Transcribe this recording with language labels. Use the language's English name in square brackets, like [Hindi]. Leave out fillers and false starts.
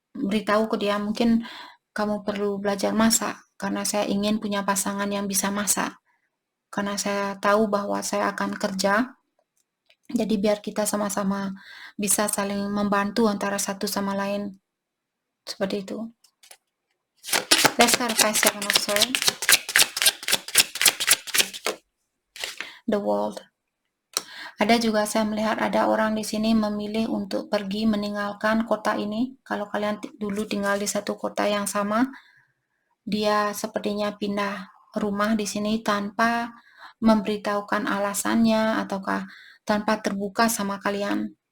[Indonesian] Beritahu ke dia, mungkin kamu perlu belajar masak, karena saya ingin punya pasangan yang bisa masak. Karena saya tahu bahwa saya akan kerja, jadi biar kita sama-sama bisa saling membantu antara satu sama lain. Seperti itu. [English] Let's clarify Seven of Swords. The World. [Indonesian] Ada juga, saya melihat ada orang di sini memilih untuk pergi meninggalkan kota ini. Kalau kalian dulu tinggal di satu kota yang sama, dia sepertinya pindah rumah di sini tanpa memberitahukan alasannya, ataukah tanpa terbuka sama kalian.